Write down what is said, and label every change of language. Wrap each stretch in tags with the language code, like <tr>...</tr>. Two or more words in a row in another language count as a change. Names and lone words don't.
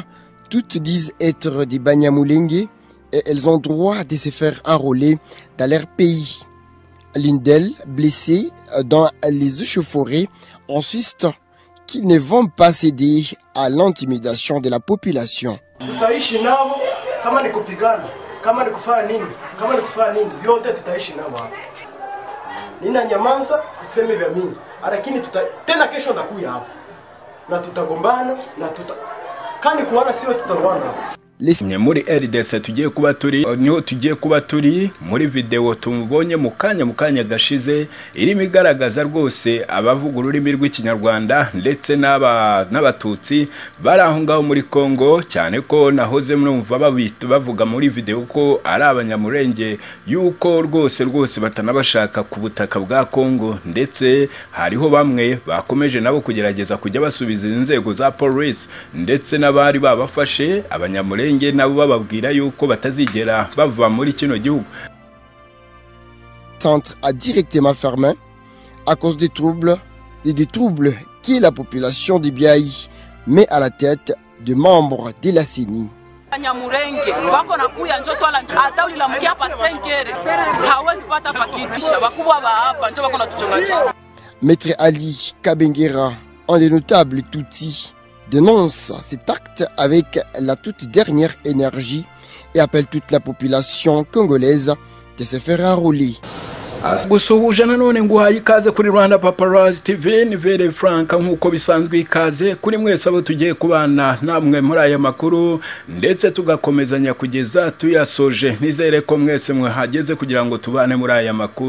<fr>Toutes disent être des Banyamulenge et elles ont droit de se faire enrôler dans leur pays. L'une d'elles, blessée dans les échauffourées, insiste qu'ils ne vont pas céder à l'intimidation de la population.</fr> <sw>Nina nyamanza siseme vya mingi lakini tena kesho ndakuya hapa na tutagombana na kandi kuwana sio tutagombana.</sw> <rw>Muri RDC tugiye kuba turi muri video tumubonye mu kanya gashize irimo igaragaza rwose abavuga ururimi rw'ikinyarwanda ndetse n'abatutsi bari aho ngaho muri Kongo, cyane ko nahoze mwumva bavuga muri video ko ari abanyamurenge yuko rwose batanabashaka ku butaka bwa Kongo, ndetse hariho bamwe bakomeje nabo kugerageza kujya basubiza inzego za police ndetse n'abari babafashe abanyamurenge nabo bababwira yuko batazigera bava muri kino gihugu.</rw> <fr>Le centre a directement fermé à cause des troubles que la population de Biaï met à la tête de membres de la CENI. Maître Ali Kabengera, un des notables Tutsi, dénonce cet acte avec la toute dernière énergie et appelle toute la population congolaise de se faire enrôler.</fr> <rw>Gusuhuje nanone nguhaye ikaze kuri Rwanda Paparazzi TV, ni Vere Frank nkuko bisanzwe ikaze kuri mwese abo tugiye kubana namwe muri aya makuru ndetse tugakomezanya kugeza tuyasoje. Nizere ko mwese mwahageze kugira ngo tubane muri aya makuru.</rw>